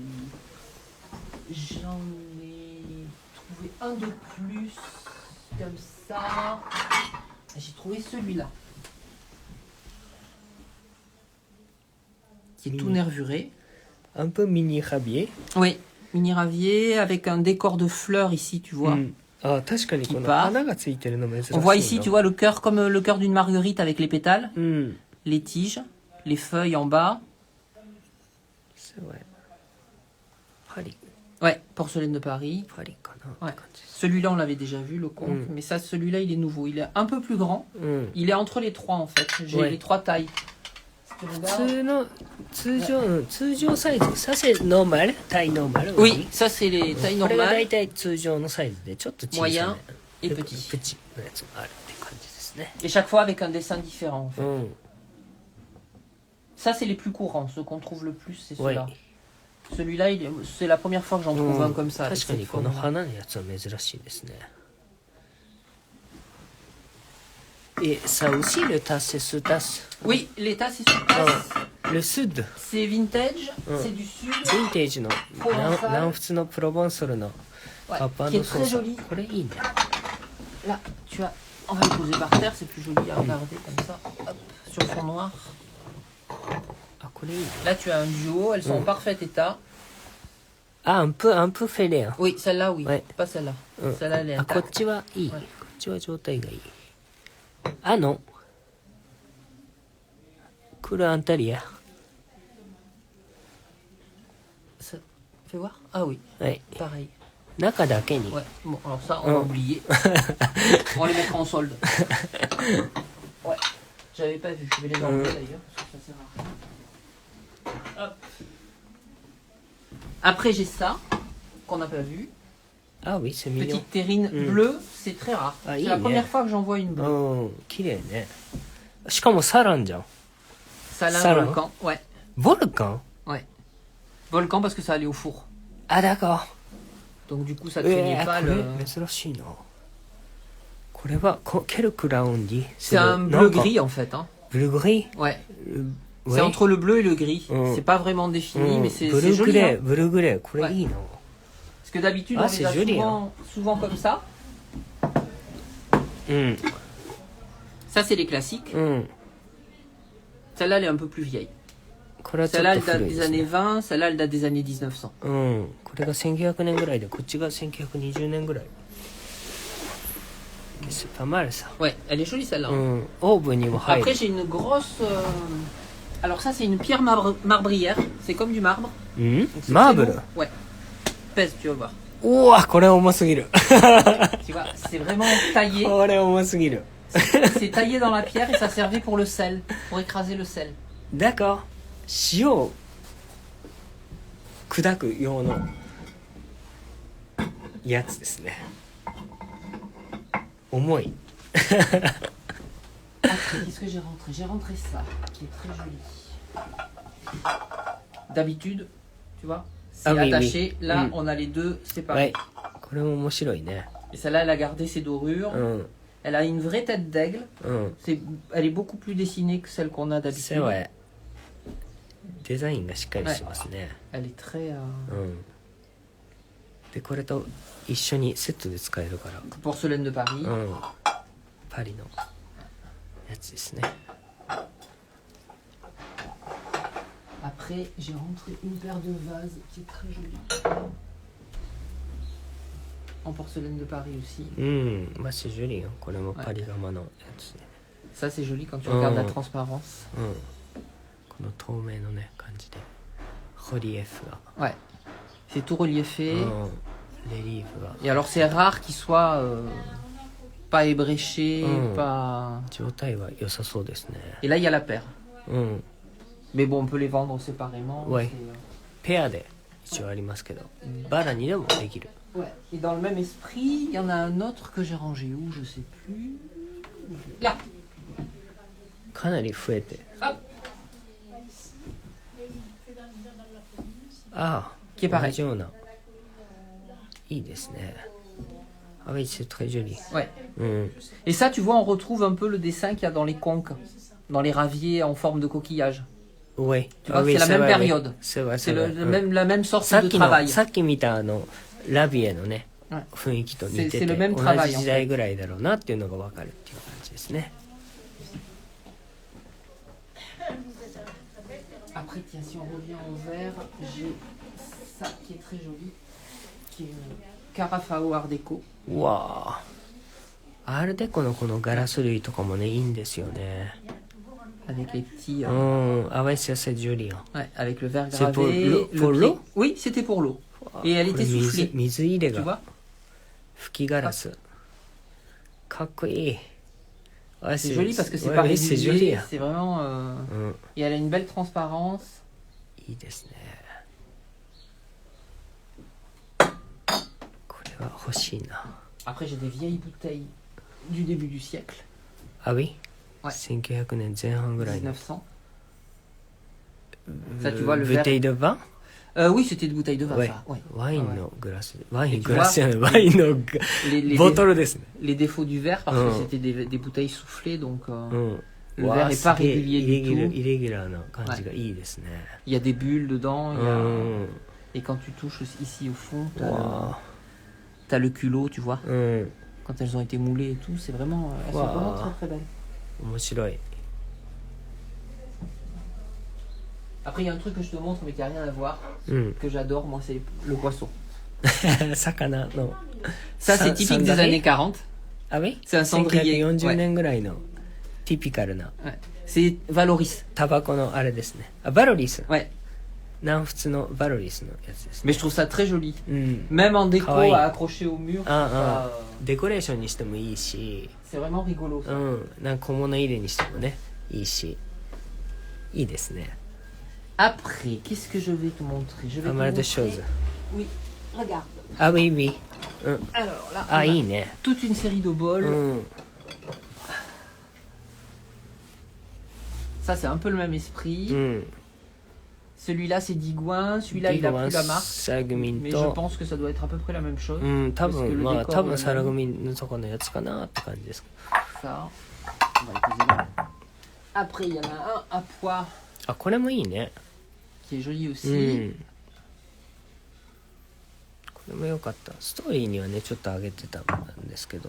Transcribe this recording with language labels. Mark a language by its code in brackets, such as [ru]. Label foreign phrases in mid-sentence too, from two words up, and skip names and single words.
[fr] J'en ai trouvé un de plus, comme ça. J'ai trouvé celui-là. Qui est tout Mini. nervuré. Un peu mini rabier. Oui, mini ravier avec un décor de fleurs ici, tu vois. [ja] うん。あ、確かにこの [fr] part. [ja] 花がついてるの珍しいな。 [fr] On voit ici, tu vois, le cœur comme le cœur d'une marguerite avec les pétales, [ja] うん。 [fr] les tiges, les feuilles en bas. C'est vrai. [ja] パリ、 [fr] Ouais, porcelaine de Paris. [ja] パリかな [fr] Ouais. [ja] って感じです。 [fr] Celui-là, on l'avait déjà vu, le conte, Mm. mais ça, celui-là, il est nouveau. Il est un peu plus grand. [ja] うん。 [fr] Il est entre les trois, en fait. J'ai Ouais. les trois tailles. Si tu [ja] 普 [fr] regardes- [ja] 通の、通常サイズ。 [fr] ça c'est normal? taille normale Oui, ça, c'est les tailles [ja] これが [fr] normales [ja] 大体通常のサイズで、ちょっと小さめ。 [fr] moyen et [ja] で [fr] petit. [ja] プチのやつがあるって感じですね。 [fr] Et chaque fois avec un dessin différent. En fait. [ja] うん。 [fr] Ça, c'est les plus courants. Ceux qu'on trouve le plus, c'est [ja] はい。 [fr] ceux-là. Celui-là, c'est la première fois que j'en trouve [ja] うん [fr] un comme ça. avec [ja] 確かに [fr] cette [ja] この [fr] forme-là. [ja] 花のやつは珍しいですね。 [fr] Et ça aussi, le tasse, c'est ce tasse. Oui, les tasses, c'est sur place. Le sud. C'est vintage, Mm. c'est du sud. [ja] ヴィンテージの南仏のプロヴォンソルの [fr] Ouais, [ja] カップ [fr] qui est [ja] ソ [fr] très [ja] ーサ [fr] joli. [ja] これいいね。 [fr] Là, tu as. On va le poser par terre, c'est plus joli à regarder comme ça. Hop, sur fond noir. [ja] これいいね。 [fr] Là, tu as un duo, elles sont en parfait état. あ、un peu fêlé. Hein. Oui, celle-là, oui. Ouais. Pas celle-là. Celle-là, elle est [ja] あ、こっ [fr] intacte. [ja] ちはいい。はいこっちは状態がいい。あの、クルアンタリア。 [fr] Ça- Fais voir. Ah oui, [ja] はい。 [fr] pareil. [ja] 中だけに。 [fr] Ouais. Bon, alors ça, on va oublier. On les mettra en solde. Ouais. J'avais pas vu. Je vais les enlever d'ailleurs. Parce que ça sert à rien. Hop. Après, j'ai ça, qu'on n'a pas vu. あ、oui, c'est mignon. Petite terrine bleue, c'est très rare. Ah, C'est il la est. première fois que j'en vois une bleue. [ja] うん、綺麗ね。しかもサランじゃん。 [fr] Salin Salin. volcan. Ouais. [ja] ボルカン [fr] Ouais. Volcan parce que ça allait au four. [ja] あ、だか。 [fr] Donc du coup, ça ne craignait pas [ja] こ [fr] le... [ja] れ珍しいな。これはケルクラウンディ [fr] C'est un bleu gris en fait. Hein. Bleu gris Ouais. Ouais. C'est entre le bleu et le gris. Mm. C'est pas vraiment défini, mais c'est [ja] ブルーグ [fr] joli. [ja] レー、 [fr] Hein. [ja] ブルーグレー、これいいな。 [fr] Parce que d'habitude, Ah, on c'est les a joli, souvent comme ça. [ja] うん、 [fr] Ça, c'est les classiques. [ja] うん。 [fr] Celle-là, elle est un peu plus vieille. [ja] これはちょっ [fr] Celle-là, [ja] と [fr] elle date [ja] 古い [fr] des [ja] です [fr] années [ja] ね。 [fr] 20. Celle-là, elle date des années 1900. [ja] うん。これが1900年ぐらいで、こっちが1920年ぐらい。 [fr] C'est pas mal ça. Ouais, elle est jolie celle-là. [ja] うん。オーブンにも入 [fr] Après, [ja] る。 [fr] j'ai une grosse... Alors ça, c'est une pierre marbrière. C'est comme du marbre. [ja] うん [fr] Donc, c'est [ja] マー [fr] très [ja] ブル [fr] beau. Ouais. Pèse, tu vas voir. [ja] うわ、これ重すぎる。 [fr] Tu vois, c'est vraiment taillé. [ja] これ重すぎる。 [fr] C'est taillé dans la pierre et ça servait pour le sel. Pour écraser le sel. D'accord. [ja] 塩を砕く用のやつですね。重い。 [fr] Après, qu'est-ce que j'ai rentré? J'ai rentré ça, qui est très joli. D'habitude, tu vois, c'est Ah oui, attaché. oui. Là, Mm. on a les deux séparés. [ja] はい。これも面白いね。 [fr] Et celle-là, elle a gardé ses dorures. [ja] うん。 [fr] Elle a une vraie tête d'aigle. [ja] うん。 [fr] Elle est beaucoup plus dessinée que celle qu'on a [ja] そ [fr] d'habitude. [ja] れはデザインがしっかりしてますね。 [fr] Elle est très... [ja] うん。で、これと一緒にセットで使えるから。 [fr] porcelaine de Paris. [ja] うん。パリのやつですね。 [fr] Après, j'ai rentré une paire de vases qui est très jolie. En porcelaine de Paris aussi. [ja] うん。まあ、シジュリよ。これもパリ窯のやつで。 [fr] Ça, c'est joli quand tu regardes la Mm. transparence. [ja] うん。この透明のね、感じで。ホリエフが。 [fr] Ouais. C'est tout reliefé. [ja] うん。レリーフが。 [fr] Et alors, c'est rare qu'il soit pas ébréché, Mm. pas... [ja] 状態は良さそうですね。 [fr] Et là, il y a la paire. [ja] うん。 [fr] Mais bon, on peut les vendre séparément. Ouais. c'est, [ja] ペアで一応ありますけど、バラにでもできる。 [fr] Ouais. Et dans le même esprit, il y en a un autre que j'ai rangé où, je sais plus. Là. [ja] かなり増えて。 [fr] Hop. [ja] ああ、 [fr] Qui est pareil. [ja] 同じような。いいですね。 [fr] Ah oui, c'est très joli. Ouais. [ja] うん。 [fr] Et ça, tu vois, on retrouve un peu le dessin qu'il y a dans les conques, dans les raviers en forme de coquillage. Oui. Tu vois, c'est la même période. C'est vrai, C'est c'est vrai. la même sorte [ja] さっ [fr] de [ja] きの [fr] travail. [ja] さっき見たラビエのね、はい雰囲気と似てて、 [fr] C'est le même [ja] 同 [fr] travail, [ja] じ時代ぐらいだろうなっていうのが分かるっていう感じですね。 [fr] Après, tiens, si on revient au vert, j'ai ça qui est très joli, qui est une Carafao Art Déco. [ja] うわあ。アールデコのこのガラス類とかもね、いいんですよね。 [fr] Avec les petits... [ja] うん。あわいせせジュリアン。 [fr] ouais, avec le verre C'est pour gravé. l'eau- le pour pied. l'eau Oui, c'était pour l'eau. Et elle [ja] これ [fr] était [ja] 水 [fr] soufflée. [ja] 水入れ [fr] Tu [ja] が [fr] vois [ja] 吹きガラス。かっこいい。Ouais, [fr] C'est joli parce que c'est ouais, pas oui, c'est joli. régulier. C'est vraiment... [ja] うん。 [fr] Et elle a une belle transparence. [ja] いいですね。これは欲しいな。 [fr] Après, j'ai des vieilles bouteilles du début du siècle. あ、oui? Ouais. [ja] 1900 年前半ぐらいの。 [fr] 1900. Ça, tu vois, le verre... bouteille de vin? Oui, c'était des bouteilles de vin, Ouais. ça. Ouais. [ja] ワインのグラス。ワイン [fr] Et tu [ja] グラスじゃない。ワインの [fr] Les [ja] ボトルですね。 [fr] les défauts du verre, parce Mm. que c'était des bouteilles soufflées, donc [ja] うん。 [fr] le [ja] わ [fr] verre [ja] あ [fr] n'est pas [ja] すげえ [fr] régulier [ja] イレ [fr] du [ja] ギュラ [fr] tout. [ja] イレギュラーな感じがいいですね。 [fr] Il y a des bulles dedans. [ja] う [fr] Il y a... [ja] ん。 [fr] Et quand tu touches ici au fond, [ja] わ [fr] t'as le culot, tu vois. [ja] あ。うん。 [fr] Quand elles ont été moulées et tout, c'est vraiment... Elles sont Wow. vraiment très très belles. [ja] 面白い。 [fr] Après, il y a un truc que je te montre, mais qui n'a rien à voir, [ja] うん [fr] que j'adore, moi, c'est le poisson. [ja] 魚の [fr] Ça, c'est typique des années 40. あoui C'est un cendrier. [ja] 1940 [fr] Ouais. [ja] 年ぐらいのティピカルな [fr] Ouais. C'est Valoris. [ja] タバコのあれですね。あ、バロリス。 [fr] Ouais. [ja] 南仏のバロリスのやつですね。 [fr] Mais je trouve ça très joli. [ja] うん。 [fr] Même en déco [ja] Kawaii. [fr] à accrocher au mur. [ja] あ [fr] ça, [ja] あ、デコレーションにしてもいいし、 [fr] c'est vraiment rigolo. [ja] う [fr] Ça. [ja] ん。なんか小物入れにしてもね、いいし。いいですね。 [fr] Après, qu'est-ce que je vais te montrer? Je vais [ja] あ [fr] te [ja] まりで [fr] montrer... [ja] ショーズ。 [fr] Oui, regarde. [ja] あ、ウィービー。うん。 [fr] Alors là, [ja] あ、 [fr] on [ja] い [fr] a [ja] いね。 [fr] toute une série de [ja] う [fr] bols. [ja] ん。 [fr] Ça, c'est un peu le même esprit. [ja] うん。 [fr] Celui-là, c'est Digouin. Celui-là, il a plus la marque. [ja] サラグミン [fr] Mais je [ja] と、 [fr] pense que ça doit être à peu près la même chose. [ja] うん、多 [fr] Parce que [ja] 分、 [fr] le [ja] まあ、 [fr] décor [ja] 多 [fr] est [ja] 分 [fr] le [ja] サラ [fr] même. [ja] グミのとこのやつかなって感じです。 [fr] Ça, on va le poser là. Après, il y en a un à pois [ja] あ、これもいいね。 [fr] qui est joli [ja] う [fr] aussi. [ja] ん。これも良かった。ストーリーにはね、ちょっと上げてたんですけど。